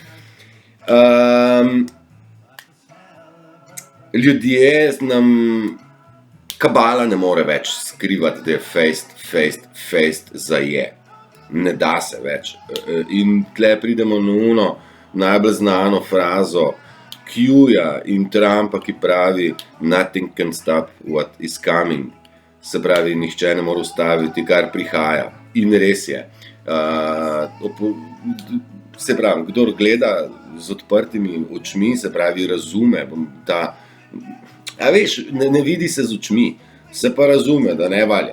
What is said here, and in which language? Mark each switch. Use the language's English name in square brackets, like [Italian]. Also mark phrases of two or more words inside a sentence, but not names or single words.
[Slovenian] Ljudje nam, kabala ne more več skrivati, da je fejst zaje. Ne da se več. In tle pridemo na uno najbolj znano frazo Q-ja in Trumpa, ki pravi [English] nothing can stop what is coming. [Slovenian] Se pravi, nihče ne more ustaviti, kar prihaja. In res je. Se pravi, kdor gleda z odprtimi očmi, se pravi, razume ta... A veš, ne vidi se z očmi, se pa razume, da ne valja.